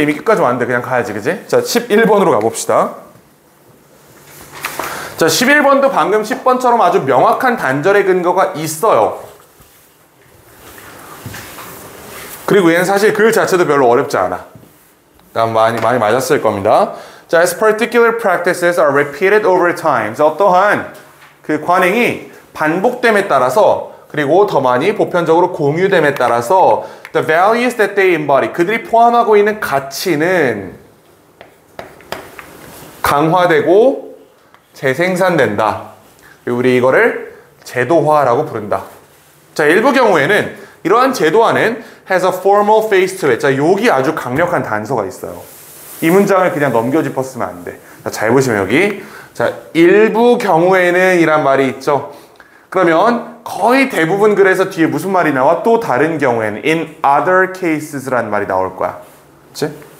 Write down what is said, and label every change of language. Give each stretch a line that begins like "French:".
Korean: 이미 끝까지 왔는데 그냥 가야지, 그지? 자, 11번으로 가봅시다. 자, 11번도 방금 10번처럼 아주 명확한 단절의 근거가 있어요. 그리고 얘는 사실 글 자체도 별로 어렵지 않아. 많이 맞았을 겁니다.
English: 자, as particular practices are repeated over time.
Korean: 자, 어떠한 그 관행이 반복됨에 따라서 그리고 더 많이 보편적으로 공유됨에 따라서
English: the values that they embody,
Korean: 그들이 포함하고 있는 가치는 강화되고 재생산된다. 우리 이거를 제도화라고 부른다.
English: 자,
Korean: 일부 경우에는 이러한 제도화는
English: has a formal face to it.
Korean: 자, 여기 아주 강력한 단서가 있어요. 이 문장을 그냥 넘겨짚었으면 안 돼. 자, 잘 보시면 여기. 자, 일부 경우에는 이란 말이 있죠. 그러면 거의 대부분 글에서 뒤에 무슨 말이 나와? 또 다른 경우에는
English: in other cases
Korean: 라는 말이 나올 거야. 그치?